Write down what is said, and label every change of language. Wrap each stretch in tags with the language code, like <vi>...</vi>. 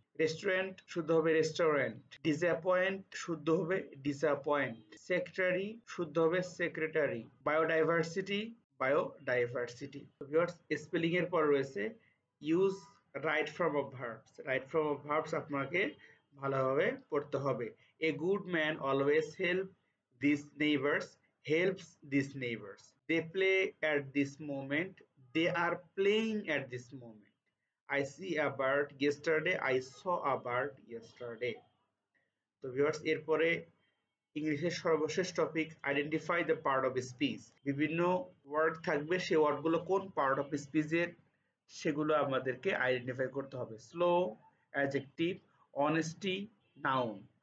<bn>Restaurant শুদ্ধ হবে restaurant, disappoint শুদ্ধ হবে ডিসঅ্যাপয়েন্ট, সেক্রেটারি শুদ্ধ হবে secretary, biodiversity biodiversity. Viewers, spelling এর পর রয়েছে use right form of verbs. Right form of verbs আপনাকে ভালোভাবে পড়তে হবে।</bn> <en>A good man always help this neighbours, helps these neighbors. They play at this moment. They are playing at this moment. I see a bird yesterday. I saw a bird yesterday.</en> <bn>তো viewers, এরপরে ইংলিশের সর্বশেষ topic identify the part of speech. বিভিন্ন word থাকবে, সেই ওয়ার্ডগুলো কোন part of স্পিচের সেগুলো আমাদেরকে আইডেন্টিফাই করতে হবে।</bn> <en>Slow adjective, honesty noun.</en>